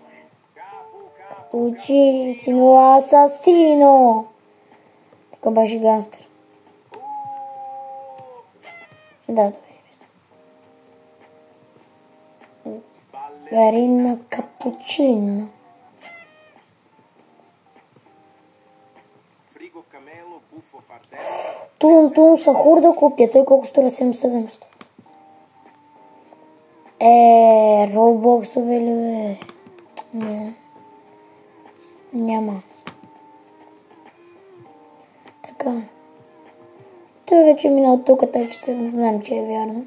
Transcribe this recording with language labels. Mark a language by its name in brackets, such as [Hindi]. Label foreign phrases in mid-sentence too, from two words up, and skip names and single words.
[Bulgarian] Учитино асасино. Тук беше гангстер. Да, това е. Гарина капучино. [Italian] Frigo camelo, buffo fardello. [Bulgarian] Тун сахур да купя. Той колко струва 700. Роблоксове ли бе? Не. Няма. Така. Той вече мина от тук, тъй че знам, че е вярно.